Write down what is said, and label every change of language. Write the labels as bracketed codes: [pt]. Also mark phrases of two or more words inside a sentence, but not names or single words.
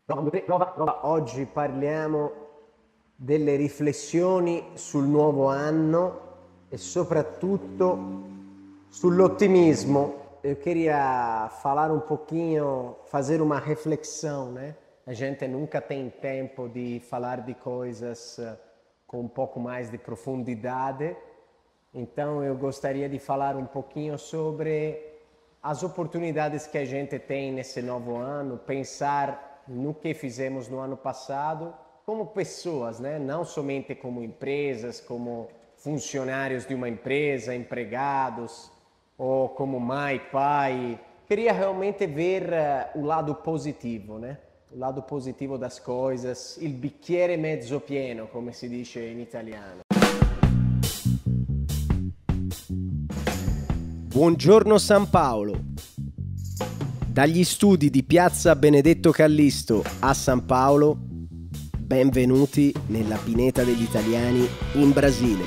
[it] Oggi parliamo delle riflessioni sul nuovo anno e soprattutto sull'otimismo. [pt] Eu queria falar um pouquinho, fazer uma reflexão, né? A gente nunca tem tempo de falar de coisas com um pouco mais de profundidade. Então eu gostaria de falar um pouquinho sobre as oportunidades que a gente tem nesse novo ano, pensar no que fizemos no ano passado como pessoas, né? Não somente como empresas, como funcionários de uma empresa, empregados, ou como mãe, pai. Queria realmente ver o lado positivo, né? O lado positivo das coisas, [it] il bicchiere mezzo pieno, come si dice in italiano. Buongiorno San Paolo. Dagli studi di Piazza Benedetto Callisto a San Paolo, benvenuti nella pineta degli italiani in Brasile.